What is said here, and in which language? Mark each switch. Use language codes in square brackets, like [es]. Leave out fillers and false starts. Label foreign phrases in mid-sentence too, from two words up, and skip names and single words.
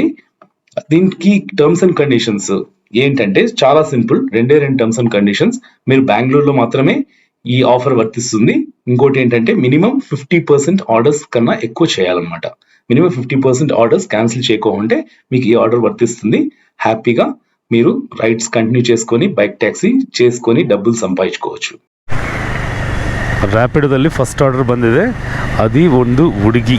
[te] దీనికి టర్మ్స్ అండ్ కండిషన్స్ ఏంటంటే చాలా సింపుల్, 2 టర్మ్స్ అండ్ కండిషన్స్. మీరు బెంగళూరులో మాత్రమే ఈ ఆఫర్ వర్తిస్తుంది. ఇంకోటి ఏంటంటే మినిమం 50% ఆర్డర్స్ కన్నా ఎక్కువ చేయాలన్నమాట. మినిమం 50% ఆర్డర్స్ క్యాన్సిల్ చేయకుంటే మీకు ఈ ఆర్డర్ వర్తిస్తుంది. హ్యాపీగా మీరు రైడ్స్ కంటిన్యూ చేసుకొని [en] bike taxi [te] చేసుకొని [kn] ಡಬ್ಬಲ್ ಸಂಪಾದಿಸ್ಕೋవచ్చు. ರ್ಯಾಪಿಡೋದಲ್ಲಿ ಫಸ್ಟ್ ಆರ್ಡರ್ ಬಂದಿದೆ, ಅದು ಒಂದು ಹುಡುಗಿ.